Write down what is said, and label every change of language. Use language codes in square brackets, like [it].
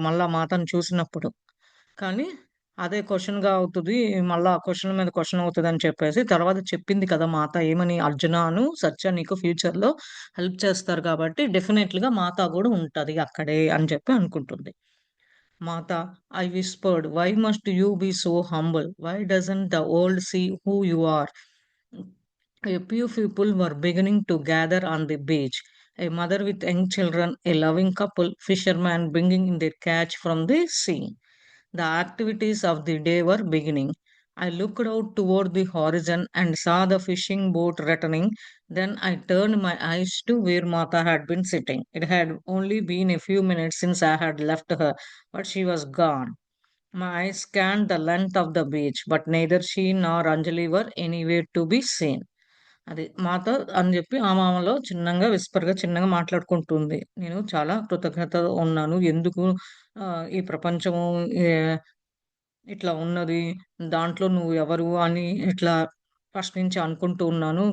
[te] మళ్ళా మాతను చూసినప్పుడు. కానీ అదే క్వెషన్‌గా అవుతది. మళ్ళా క్వెషన్ మీద క్వెషన్ అవుతదని చెప్పేసి తర్వాత చెప్పింది కదా మాత ఏమని, "అర్జునాను, సత్య నీకు ఫ్యూచర్‌లో హెల్ప్ చేస్తారు కాబట్టి డెఫినైట్‌లీగా మాత గూడా ఉంటది అక్కడే" అని చెప్పి అనుకుంటుంది. [en] మాత, I whispered, "Why must you be so humble? Why doesn't the world see who you are?" A few people were beginning to gather on the beach. A mother with young children, a loving couple, fishermen bringing in their catch from the sea. The activities of the day were beginning. I looked out toward the horizon and saw the fishing boat returning. Then I turned my eyes to where Mata had been sitting. It had only been a few minutes since I had left her, but she was gone. My eyes scanned the length of the beach, but neither she nor Anjali were anywhere to be seen. [te] అది మాతో అని జెప్పి ఆమెలో చిన్నంగా విస్పర్‌గా చిన్నగా మాట్లాడుకుంటుంది. నేను చాలా కృతజ్ఞతగా ఉన్నాను. ఎందుకు ఈ ప్రపంచము ఏ ఇట్లా ఉన్నది. దాంట్లో నువ్వు ఎవరు అని ఇట్లా ఫస్ట్ నుంచి అనుకుంటూ ఉన్నాను.